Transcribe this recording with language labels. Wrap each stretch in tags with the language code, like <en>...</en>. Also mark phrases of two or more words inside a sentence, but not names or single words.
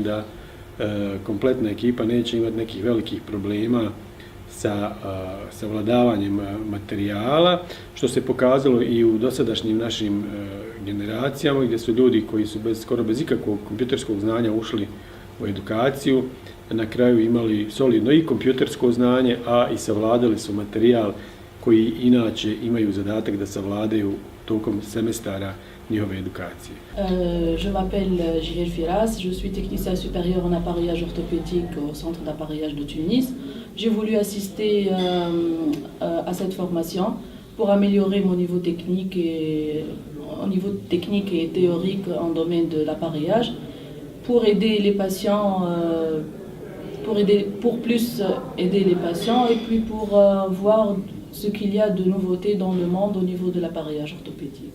<bs>da kompletna ekipa neće imati nekih velikih problema sa savladavanjem materijala, što se pokazalo i u dosadašnjim našim generacijama, gdje su ljudi koji su skoro bez ikakvog kompjuterskog znanja ušli u edukaciju, na kraju imali solidno i kompjutersko znanje, a i savladali su materijal koji inače imaju zadatak da savladaju tokom semestara njihove edukacije.</bs> <fr>Je m'appelle Jihel Firas, je suis technicien supérieur en appareillage orthopédique au centre d'appareillage de Tunis. J'ai voulu assister à cette formation pour améliorer mon niveau technique et théorique en domaine de l'appareillage, pour aider les patients, pour plus aider les patients et puis pour voir ce qu'il y a de nouveautés dans le monde au niveau de l'appareillage orthopédique.</fr>